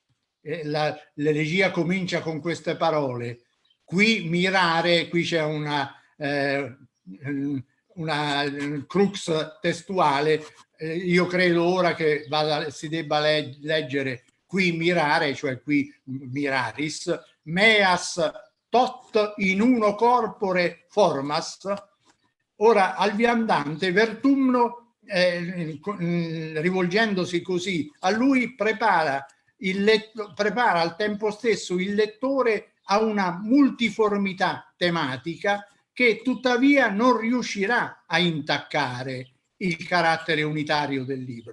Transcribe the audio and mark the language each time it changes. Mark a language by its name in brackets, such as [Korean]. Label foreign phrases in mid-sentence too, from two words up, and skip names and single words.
[Italian] l'elegia comincia con queste parole: [Latin] qui mirare, [Italian] qui c'è una crux testuale, io credo ora che si debba leggere [Latin] qui mirare, [Italian] cioè [Latin] qui miraris, meas tot in uno corpore formas. [Italian] Ora al viandante Vertumno, rivolgendosi così a lui, prepara al tempo stesso il lettore a una multiformità tematica che tuttavia non riuscirà a intaccare il carattere unitario del libro.